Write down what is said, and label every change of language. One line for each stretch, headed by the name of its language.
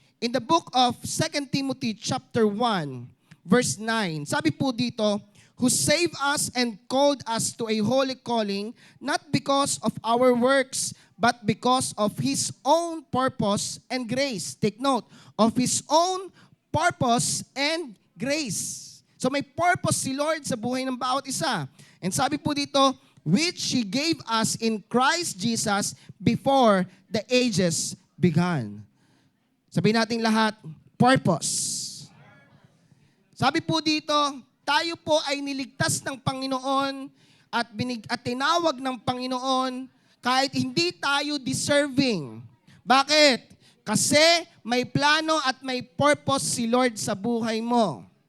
English: In the book of 2 Timothy chapter 1, verse 9,
Filipino: sabi po dito,
English: who saved us and called us to a holy calling, not because of our works, but because of His own purpose and grace. Take note, of His own purpose and grace.
Filipino: So may purpose si Lord sa buhay ng bawat isa.
English: And
Filipino: sabi po dito,
English: which He gave us in Christ Jesus before the ages began.
Filipino: Sabihin natin lahat, purpose. Sabi po dito, tayo po ay niligtas ng Panginoon at tinawag ng Panginoon kahit hindi tayo deserving. Bakit? Kasi may plano at may purpose si Lord sa buhay mo.